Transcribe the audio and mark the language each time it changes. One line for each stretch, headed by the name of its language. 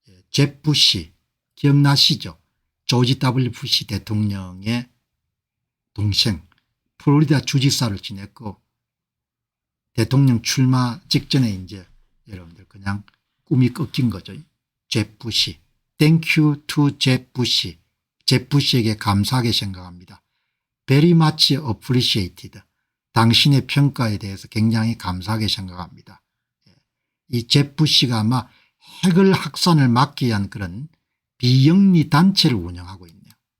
Korean: 제프 부시 기억나시죠? 조지 W. 부시 대통령의 동생 플로리다 주지사를 지냈고 대통령 출마 직전에 이제 여러분들 그냥 꿈이 꺾인 거죠. 제프 부시.
English: Thank you to 제프 부시.
Korean: 제프 부시에게 감사하게 생각합니다.
English: Very much appreciated.
Korean: 당신의 평가에 대해서 굉장히 감사하게 생각합니다. 이 제프 부시가 아마 핵을 확산을 막기 위한 그런 비영리 단체를 운영하고 있네요.